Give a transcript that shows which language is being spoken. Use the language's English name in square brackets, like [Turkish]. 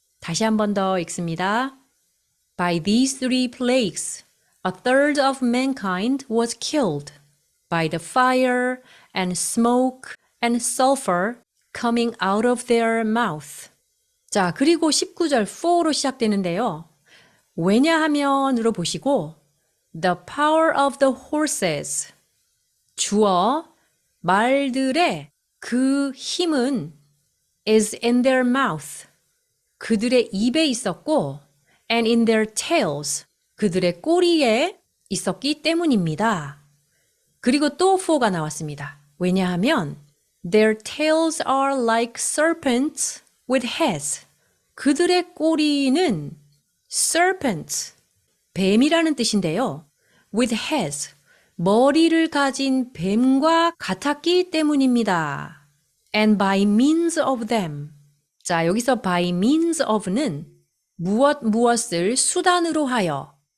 [Korean] 다시 한 번 더 읽습니다. [English] By these three plagues, a third of mankind was killed by the fire and smoke and sulfur coming out of their mouth. [Korean] 자, 그리고 19절 for로 시작되는데요. 왜냐하면으로 보시고 [English] the power of the horses. [Korean] 주어 말들의 그 힘은 [English] is in their mouth. [Korean] 그들의 입에 있었고 [English] and in their tails. [Korean] 그들의 꼬리에 있었기 때문입니다. 그리고 또 for가 나왔습니다. 왜냐하면 [English] their tails are like serpents with heads. [Korean] 그들의 꼬리는 serpents, 뱀이라는 뜻인데요. [English] with heads, [Korean] 머리를 가진 뱀과 같았기 때문입니다. [English] and by means of them. [Korean] 자, 여기서 by means of는 무엇을 수단으로 하여.